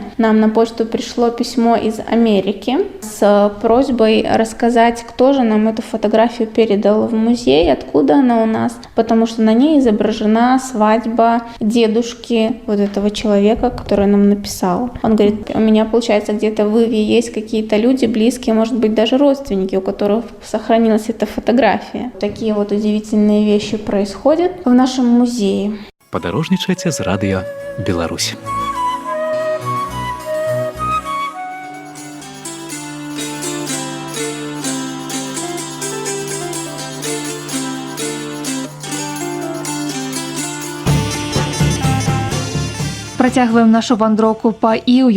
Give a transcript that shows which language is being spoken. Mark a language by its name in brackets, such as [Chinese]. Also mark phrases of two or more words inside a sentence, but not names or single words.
[Russian] Нам на почту пришло письмо из Америки с просьбой рассказать, кто же нам эту фотографию передал в музей, откуда она у нас, потому что на ней изображена свадьба дедушки вот этого человека, который нам написал. Он говорит: у меня, получается, где-то в Иве есть какие-то люди близкие, может быть, даже родственники, у которых сохранилась эта фотография. Такие вот удивительные вещи происходят в нашем музее. [Belarusian] Падарожнічайце з радыё Беларусь. Працягваем нашу вандроўку па Іўю.